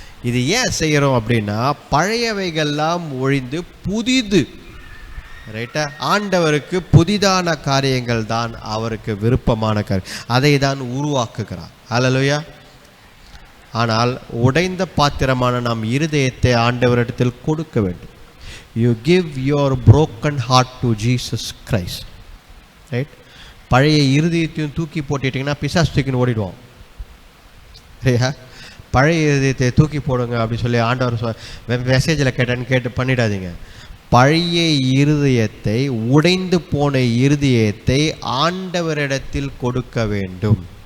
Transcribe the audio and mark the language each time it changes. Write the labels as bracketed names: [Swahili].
[Tamil] இது ஏன் செய்கிறோம் அப்படின்னா, பழையவைகள்லாம் ஒழிந்து புதிது. ரைட்டா? ஆண்டவருக்கு புதிதான காரியங்கள் தான் அவருக்கு விருப்பமான காரியம். அதை தான் உருவாக்குகிறார். ஹல்லேலூயா. ஆனால் உடைந்த பாத்திரமான நாம் இருதயத்தை ஆண்டவரிடத்தில் கொடுக்க வேண்டும். [English] You give your broken heart to Jesus Christ. Right? [Tamil] பழைய இருதயத்தையும் தூக்கி போட்டுட்டிங்கன்னா பிசாசு தூக்கின்னு ஓடிடுவோம். சரியா? பழைய இருதயத்தை தூக்கி போடுங்க அப்படின்னு சொல்லி ஆண்டவர் மெசேஜில் கேட்டு பண்ணிடாதீங்க. பழைய இருதயத்தை, உடைந்து போன இருதயத்தை ஆண்டவரிடத்தில் கொடுக்க வேண்டும்.